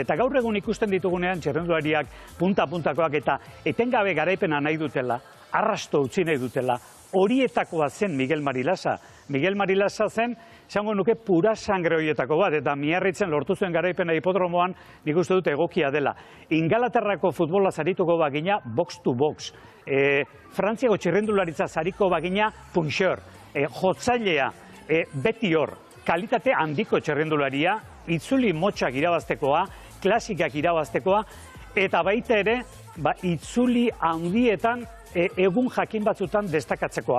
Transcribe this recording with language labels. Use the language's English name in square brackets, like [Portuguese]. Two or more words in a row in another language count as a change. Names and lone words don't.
[Basque] Eta gaur egun ikusten ditugunean txirrindulariak punta-puntakoak eta etengabe garaipena nahi dutela, arrasto utzi nahi dutela. Horietakoa zen Miguel Mari Lasa. Miguel Mari Lasa zen, esango nuke [Spanish] pura sangre [Basque] horietako bat, eta Miarritzen lortu zuen garaipena hipodromoan, nik uste dut egokia dela. Ingalaterrako futbola zarituko bagina, [English] box to box. [Basque] Frantziako txirrindularitza zariko bagina, punxor. Jotzailea, beti hor, kalitate handiko txirrindularia, itzuli motxak irabaztekoa, klasikak irabaztekoa, eta baita ere, itzuli handietan, egun jakin batzutan destakatzekoa.